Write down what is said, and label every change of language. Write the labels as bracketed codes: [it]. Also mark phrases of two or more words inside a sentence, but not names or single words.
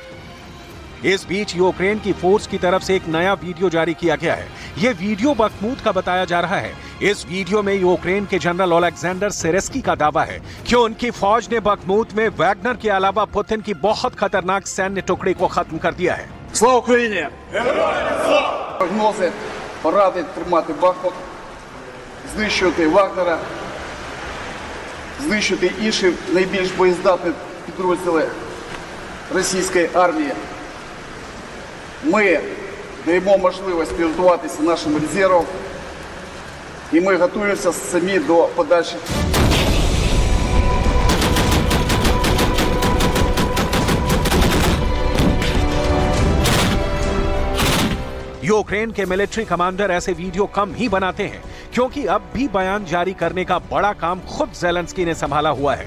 [hi] इस बीच यूक्रेन की फोर्स की तरफ से एक नया वीडियो जारी किया गया है। यह वीडियो बखमूत का बताया जा रहा है। इस वीडियो में यूक्रेन के जनरल ओलेक्जेंडर सिरेस्की का दावा है कि उनकी फौज ने बखमूत में वैगनर के अलावा पुतिन की बहुत खतरनाक सैन्य टुकड़ी को खत्म कर दिया है। [uk] Слава Україні! Прогнози порадить тримати Бахмут, знищувати Вагнера, знищити інші найбільш боєздатні підрозділи російської армії. Ми даємо можливість підготуватися нашим резервам, і ми готуємося самі до подальших. [hi] यूक्रेन के मिलिट्री कमांडर ऐसे वीडियो कम ही बनाते हैं, क्योंकि अब भी बयान जारी करने का बड़ा काम खुद ज़ेलेंस्की ने संभाला हुआ है।